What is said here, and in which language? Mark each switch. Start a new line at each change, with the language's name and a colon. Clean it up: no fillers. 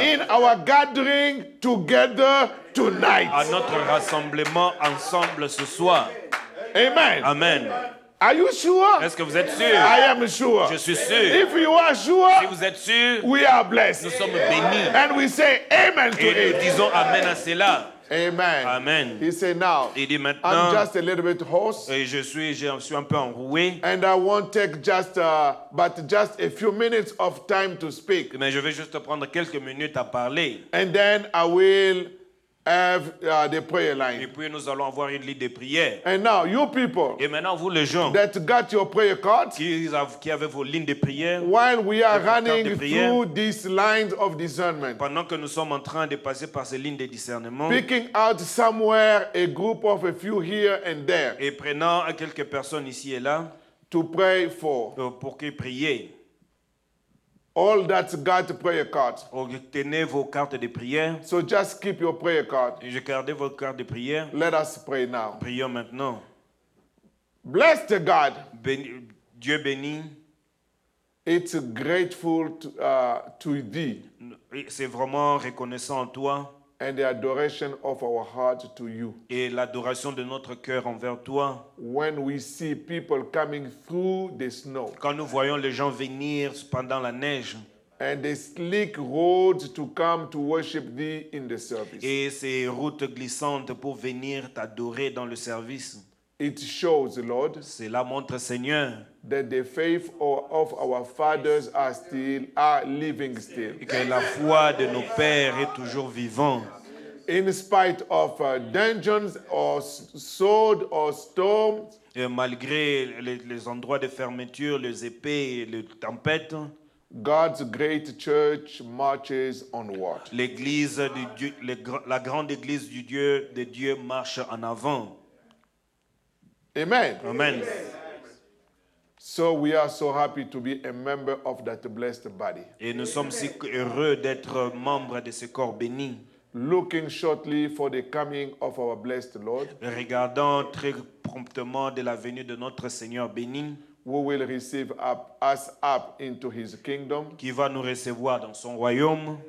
English: in our gathering together tonight.
French: à notre rassemblement ensemble ce soir.
English: Amen.
French: Amen.
English: Are you sure?
French: Est-ce que vous êtes sûr?
English: I am sure.
French: Je suis sûr.
English: If you are
French: Si
English: sure,
French: vous êtes sûr,
English: we are
French: nous
English: blessed.
French: sommes bénis.
English: And we say amen to
French: Et nous
English: it.
French: disons Amen à cela.
English: Amen.
French: Amen.
English: He said, now,
French: Il dit
English: I'm
French: maintenant,
English: just a little bit hoarse.
French: et je suis un peu enroué,
English: And I won't take just a few minutes of time to speak.
French: mais je vais juste prendre quelques minutes à parler.
English: And then I will have the prayer
French: Et
English: line.
French: puis nous allons avoir une ligne de prière.
English: And now, you people
French: Et maintenant, vous les gens
English: that got your prayer cards,
French: qui avez vos lignes de prière,
English: while we are
French: Vos cartes de
English: running
French: prière.
English: through these lines of discernment,
French: pendant que nous sommes en train de passer par ces lignes de discernement,
English: picking out somewhere a group of a few here and there
French: et prenant à quelques personnes ici et là
English: to pray for.
French: pour qu'ils prient.
English: All that's got prayer cards.
French: Tenez vos cartes de prière
English: So just keep your prayer card.
French: et je gardez vos cartes de prière.
English: Let us pray now.
French: Prions maintenant.
English: Blessed God,
French: Dieu béni,
English: it's grateful to thee
French: c'est vraiment reconnaissant en toi
English: and the adoration of our heart to you.
French: et l'adoration de notre cœur envers toi.
English: When we see people coming through the snow
French: Quand nous voyons les gens venir pendant la neige
English: and the slick roads to come to worship thee in the service.
French: et ces routes glissantes pour venir t'adorer dans le service.
English: It shows, Lord,
French: Cela montre, Seigneur,
English: that the faith of our fathers are living still.
French: que la foi de nos pères est toujours vivante.
English: In spite of dungeons or sword or storms,
French: Et malgré les endroits de fermeture, les épées et les tempêtes,
English: God's great church marches onward.
French: l'église de Dieu, la grande église du Dieu, de Dieu marche en avant.
English: Amen.
French: Amen.
English: So we are so happy to be a member of that blessed body.
French: Et nous sommes si heureux d'être membres de ce corps béni.
English: Looking shortly for the coming of our blessed Lord,
French: Regardant très promptement de la venue de notre Seigneur béni,
English: who will receive us up into his kingdom,
French: qui va nous recevoir dans son royaume,